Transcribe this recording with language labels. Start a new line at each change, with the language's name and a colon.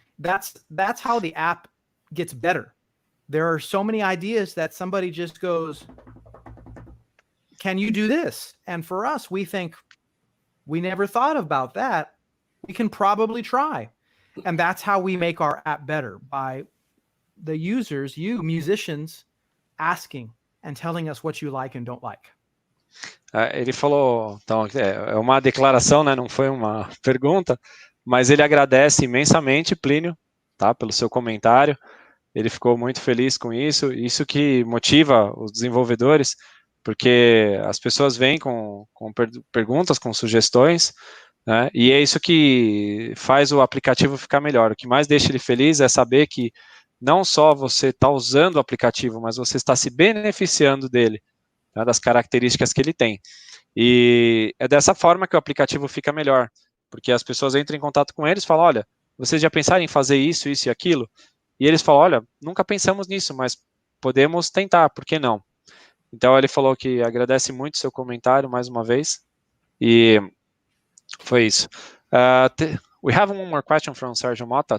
English: That's how the app gets better. There are so many ideas that somebody just goes, can you do this? And for us, we think, we never thought about that. We can probably try. And that's how we make our app better, by the users, you musicians, asking and telling us what you like and don't like.
Portuguese: Ele falou, então, é uma declaração, né? Não foi uma pergunta, mas ele agradece imensamente, Plínio, tá, pelo seu comentário. Ele ficou muito feliz com isso. Isso que motiva os desenvolvedores, porque as pessoas vêm com perguntas, com sugestões, né? E é isso que faz o aplicativo ficar melhor. O que mais deixa ele feliz é saber que não só você está usando o aplicativo, mas você está se beneficiando dele, né, das características que ele tem. E é dessa forma que o aplicativo fica melhor, porque as pessoas entram em contato com eles e falam, olha, vocês já pensaram em fazer isso, isso e aquilo? E eles falam, olha, nunca pensamos nisso, mas podemos tentar, por que não? Então ele falou que agradece muito o seu comentário mais uma vez, e foi isso.
English: We have one more question from Sérgio Mota.